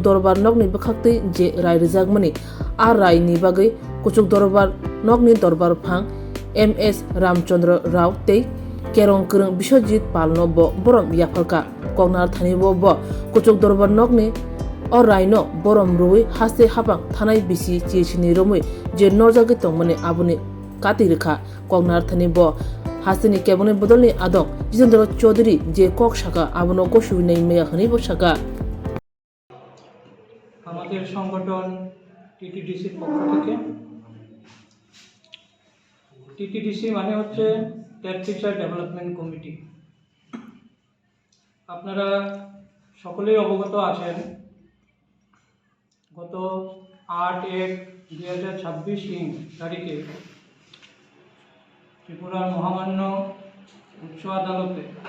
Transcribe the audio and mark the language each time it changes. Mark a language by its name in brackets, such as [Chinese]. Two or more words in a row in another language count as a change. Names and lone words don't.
[Kok Borok] dorbar nokni bkhaktai je rai rijagmani a rai ni bagai kuchuk dorbar nokni dorbar phang MS Ramchandra Rao tei Kerong Kereng Biswajit Palno bo borom yaphalka Kognar Thani bo kuchuk dorbar nokni o raino borom rui haste hapang thanai bisi chichini romui je norjagi tongmani abuni katirikha Kognar Thani bo hasteni kebone bodolni adong Jitendra Chaudhary je kok shaka abuno goshu nei meya hani bo shaka [Bangla] আমাদের সংগঠন টিটিডিসির পক্ষ থেকে টিটিডিসি মানে হচ্ছে টেট টিচার ডেভেলপমেন্ট কমিটি। আপনারা সকলেই অবগত আছেন, গত 8/1/2026 তারিখে ত্রিপুরার মহামান্য উচ্চ আদালতে